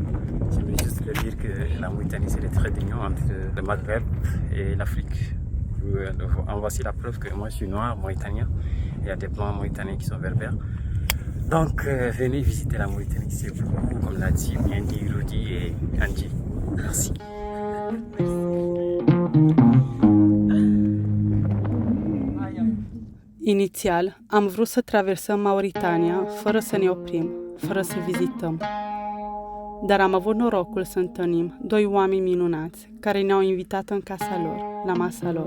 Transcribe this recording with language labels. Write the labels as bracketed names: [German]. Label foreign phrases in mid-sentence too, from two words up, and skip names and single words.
[French] Je veux juste leur dire que la Mauritanie, c'est le trait d'union entre le Maghreb et l'Afrique. En voici la preuve que moi, je suis noir, mauritanien. Il y a des blancs mauritaniens qui sont berbères. Donc, venez visiter la Mauritanie, c'est vous, comme l'a dit Mendy, Rudy et Angie. Merci. [Romanian] Inițial, am vrut să traversăm Mauritania fără să ne oprim, fără să vizităm. Dar am avut norocul să întâlnim doi oameni minunați care ne-au invitat în casa lor, la masa lor.